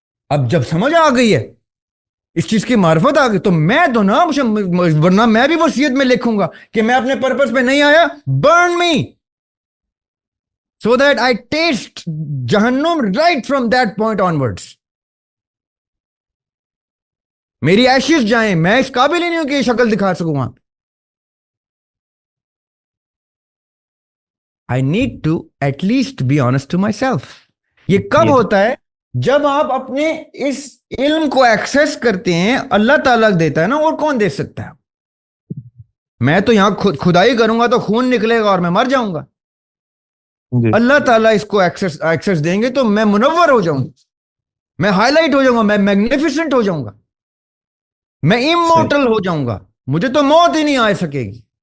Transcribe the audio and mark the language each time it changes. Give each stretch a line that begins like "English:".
Urdu: اب جب سمجھ آ گئی ہے, اس چیز کی معرفت آ گئی, تو میں تو نا, ورنہ میں بھی وصیت میں لکھوں گا کہ میں اپنے پرپس پہ نہیں آیا,
English: Burn me so that I taste جہنم right from that point onwards.
Urdu: میری ایشز جائیں, میں اس قابل ہی نہیں ہوں کہ یہ شکل دکھا سکوں وہاں.
English: I need to at least be honest to myself.
Urdu: یہ کب ہوتا ہے؟ جب آپ اپنے اس علم کو ایکسیس کرتے ہیں. اللہ تعالیٰ دیتا ہے نا, اور کون دے سکتا ہے؟ میں تو یہاں خدائی کروں گا تو خون نکلے گا اور میں مر جاؤں گا. اللہ تعالیٰ اس کو ایکسیس دیں گے تو میں منور ہو جاؤں گا, میں ہائی لائٹ ہو جاؤں گا, میں میگنیفیسنٹ ہو جاؤں گا, میں امورٹل ہو جاؤں گا, مجھے تو موت ہی نہیں آ سکے گی.